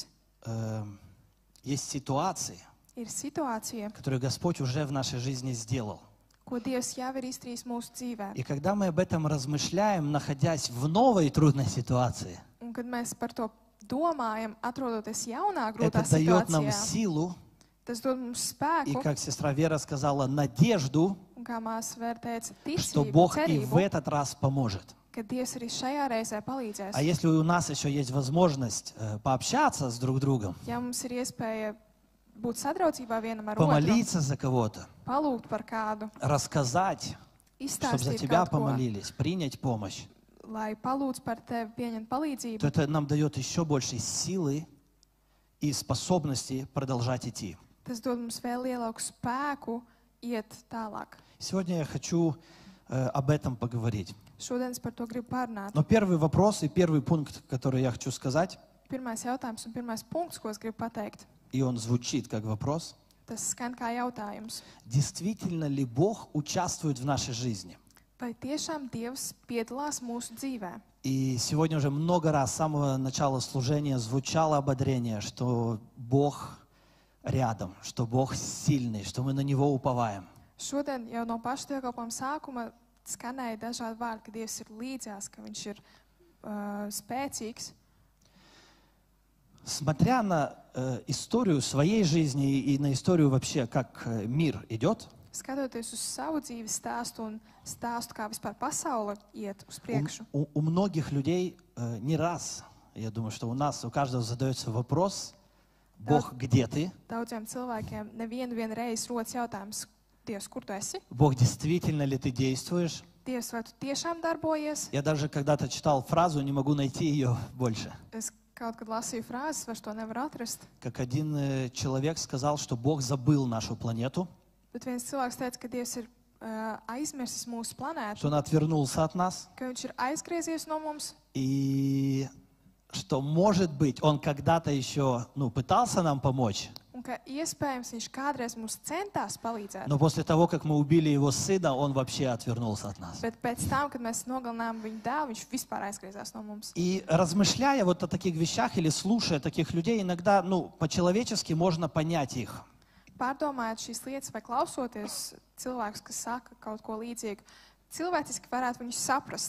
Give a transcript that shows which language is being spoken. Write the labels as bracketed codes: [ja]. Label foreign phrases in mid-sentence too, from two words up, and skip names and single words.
[ru] есть ситуации, [lv] ir situācija, [ru] которые Господь уже в нашей жизни сделал. [lv] ko Dievs jau ir izdarījis mūsu dzīvē. [ru] И когда мы об этом размышляем, находясь в новой трудной ситуации, [lv] Un kad mēs par to domājam, atrodoties jaunā grūtā [ru] это дает нам [lv] situācijā, [ru] силу [lv] tas dod mums [ru] и, [lv] spēku, [ru] как сестра Вера сказала, надежду, [lv] un kā māsa Vēra teica, [ru] что [lv] ticību, [ru] Бог и в [lv] cerību, [ru] этот раз поможет. [lv] ka Dievs arī šajā reizē palīdzēs. [ru] А если у нас еще есть возможность пообщаться с друг другом, [lv] Ja mums ir iespēja būt sadraudzībā vienam ar otru, [ru] помолиться за кого-то, [lv] palūgt par kādu, [ru] рассказать, чтобы за [lv] izstāstīt [ru] тебя [lv] kaut ko, [ru] помолились, принять помощь, [lv] lai palūdz par tevi, pieņemt [ru] то [lv] palīdzību, [ru] это нам дает еще больше силы и способности продолжать идти. [lv] tas dod mums vēl lielāku spēku iet tālāk. [ru] Сегодня я хочу об этом поговорить. [lv] Šodien es par to gribu pārunāt. [ru] Но первый вопрос и первый пункт, который я хочу сказать, [lv] Pirmais jautājums un pirmais punkts, ko es gribu pateikt, [ru] и он звучит как вопрос, [lv] tas skan kā jautājums. [ru] действительно ли Бог участвует в нашей жизни? [lv] Vai tiešām Dievs piedalās mūsu dzīvē? [ru] И сегодня уже много раз с самого начала служения звучало ободрение, что Бог рядом, что Бог сильный, что мы на Него уповаем. [lv] Šodien jau no paša dievkalpojuma sākuma skanēja dažādi vārdi, ka Dievs ir līdzās, ka Viņš ir spēcīgs. [ru] Смотря на историю своей жизни и на историю вообще, как мир идет, [lv] Skatoties uz savu dzīves stāstu un stāstu, kā vispār pasaule iet uz priekšu, [ru] у многих людей не раз, я думаю, что у нас, у каждого задается вопрос, Бог, где ты? [lv] daudziem cilvēkiem nevienu reizi rodas jautājums, Dievs, kur tu esi? [ru] Бог, действительно ли ты действуешь? [lv] Dievs, vai tu tiešām darbojies? [ru] Я даже когда-то читал фразу, не могу найти ее больше. [lv] Es kaut kad lasīju frāzes, vairs to nevaru atrast. [ru] Как один человек сказал, что Бог забыл нашу планету, [lv] Bet viens cilvēks teica, ka Dievs ir aizmirsis mūsu planētu, [ru] что Он отвернулся от нас, [lv] ka Viņš ir aizgriezies no mums, [ru] и что, может быть, Он когда-то еще пытался нам помочь, [lv] un ka iespējams Viņš kādreiz mums centās palīdzēt. [ru] но после того, как мы убили Его сына, Он вообще отвернулся от нас. [lv] Bet pēc tam, kad mēs nogalinājām viņu dēlu, viņš vispār aizgriezās no mums. [ru] И размышляя вот о таких вещах или слушая таких людей, иногда, по-человечески можно понять их. [lv] Pārdomājot šīs lietas vai klausoties cilvēkus, kas saka kaut ko līdzīgu, cilvēciski varētu viņus saprast.